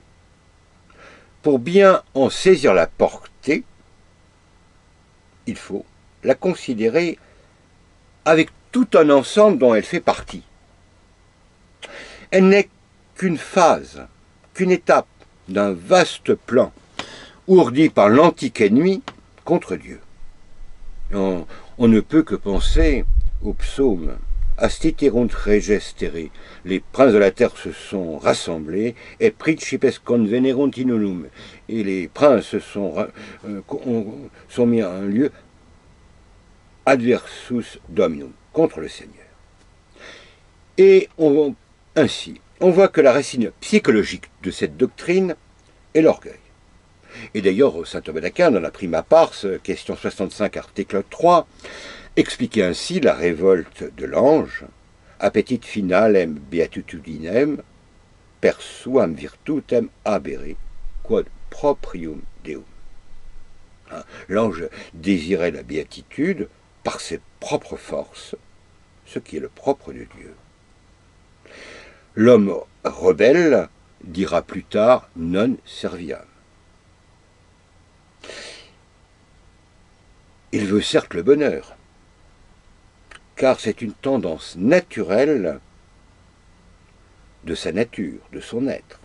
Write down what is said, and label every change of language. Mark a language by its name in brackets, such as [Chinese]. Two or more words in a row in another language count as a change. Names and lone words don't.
[French] Pour bien en saisir la portée, il faut la considérer avec tout un ensemble dont elle fait partie. Elle n'est qu'une phase, qu'une étape d'un vaste plan ourdi par l'antique ennemi contre Dieu. On ne peut que penser au psaume [Latin] Astiterunt reges terrae. [French] Les princes de la terre se sont rassemblés, [Latin] et principes convenerunt in unum. [French] Et les princes se sont mis à un lieu [Latin] adversus dominum, [French] contre le Seigneur. Et ainsi, on voit que la racine psychologique de cette doctrine est l'orgueil. Et d'ailleurs, saint Thomas d'Aquin, dans la Prima Pars, question 65, article 3, expliquait ainsi la révolte de l'ange: [Latin] Appetit finalem beatitudinem persuam virtutem habere, quod proprium Deum. [French] L'ange désirait la béatitude par ses propres forces, ce qui est le propre de Dieu. L'homme rebelle dira plus tard [Latin] non serviam. [French] Il veut certes le bonheur, car c'est une tendance naturelle de sa nature, de son être.